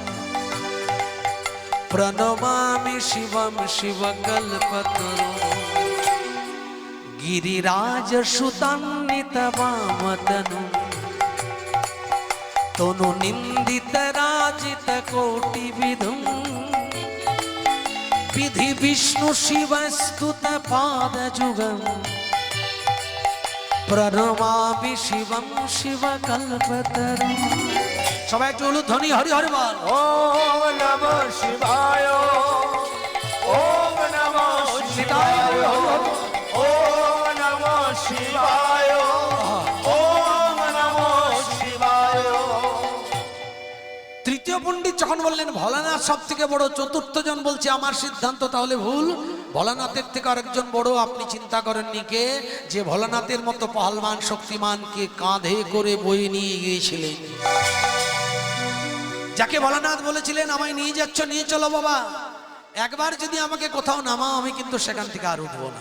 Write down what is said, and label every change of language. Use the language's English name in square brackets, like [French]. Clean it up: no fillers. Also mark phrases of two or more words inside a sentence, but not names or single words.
[Sanskrit] প্রণমামি শিবম শিবকল্পতরুম গিরিরাজ সুতান্বিত বামতনুম তনু নিন্দিত রাজিত কোটি বিধুম विधि विष्णु शिव स्तुत पाद जुगम प्रणमामि शिवम शिव कल्पतरुम। [Bangla] সবাই একটু হলুদ ধ্বনি হরি হরি বল। [Sanskrit] ओम नमः शिवाय ओम नमः शिवाय ओम नमः शिवाय ओम नमः शिवाय। [Bangla] তৃতীয় পণ্ডিত যখন বললেন ভোলানাথ সব থেকে বড়, চতুর্থ জন বলছে আমার সিদ্ধান্ত তাহলে ভুল, ভোলানাথের থেকে আরেকজন বড়। আপনি চিন্তা করেননি কে? যে ভোলানাথের মতো পহলমান শক্তিমানকে কাঁধে করে বয়ে নিয়ে গিয়েছিলেন, যাকে ভোলানাথ বলেছিলেন আমায় নিয়ে যাচ্ছ, নিয়ে চলো বাবা, একবার যদি আমাকে কোথাও নামাও আমি কিন্তু সেখান থেকে আর উঠবো না।